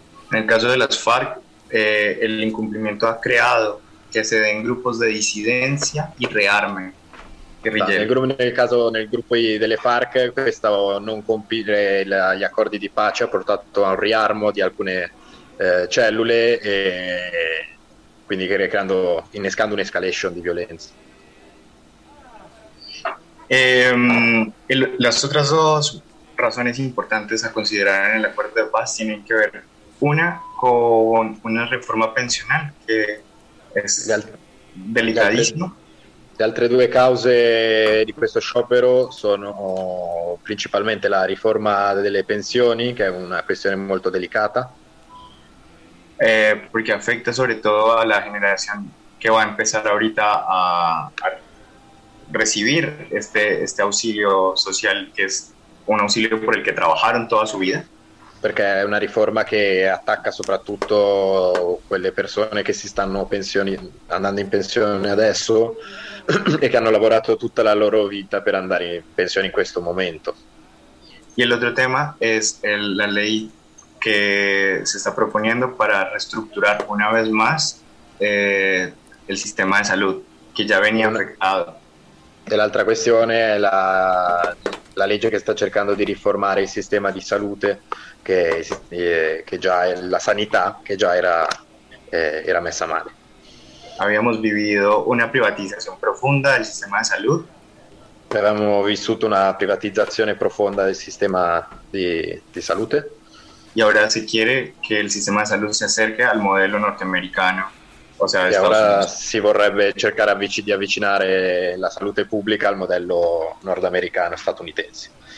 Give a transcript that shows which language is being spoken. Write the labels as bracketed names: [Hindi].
[Spanish] En el caso de las FARC, el incumplimiento ha creado que se den grupos de disidencia y rearme. [Italian] Nel gruppo delle FARC, questo non compiere gli accordi di pace ha portato a un riarmo di alcune cellule, e quindi innescando un'escalation di violenza. [Spanish] Las otras dos razones importantes a considerar en el acuerdo de paz tienen que ver una con una reforma pensional que es delicadísimo. [Italian] Le altre due cause di questo sciopero sono principalmente la riforma delle pensioni, che è una questione molto delicata. Perché affetta soprattutto alla generazione che va a iniziare [Spanish] ahorita [Italian] a ricevere questo ausilio sociale, che è un ausilio per il che lavorarono tutta la sua vita. Perché è una riforma che attacca soprattutto quelle persone che si stanno andando in pensione adesso e che hanno lavorato tutta la loro vita per andare in pensione in questo momento. E l'altro tema è la ley che si sta proponendo per ristrutturare [Spanish] una vez más [Italian] il sistema di salute che già veniva affettato. E l'altra questione è la legge che sta cercando di riformare il sistema di salute, che già la sanità, che già era era messa male. [Spanish] Habíamos vivido una privatización [Italian] profonda [Spanish] del sistema de salud. [Italian] Avevamo vissuto una privatizzazione profonda del sistema di salute. [Spanish] Y ahora se quiere que el sistema de salud se acerque al modelo norteamericano, o sea, y ahora [Italian] si vorrebbe cercare di avvicinare la salute pubblica al modello nordamericano statunitense.